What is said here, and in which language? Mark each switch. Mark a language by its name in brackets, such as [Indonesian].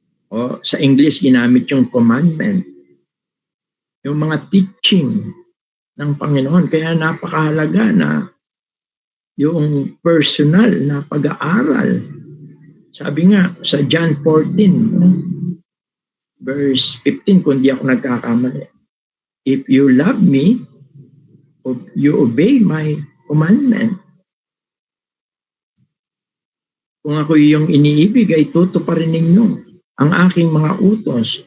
[Filipino] O sa English ginamit yung commandment. Yung mga teaching ng Panginoon. Kaya napakahalaga na yung personal na pag-aaral. Sabi nga sa John 14, verse 15, kung di ako nagkakamali. [English] If you love me, you obey my commandment. [Filipino] Kung ako yung iniibig, ay tutuparin ninyo ang aking mga utos.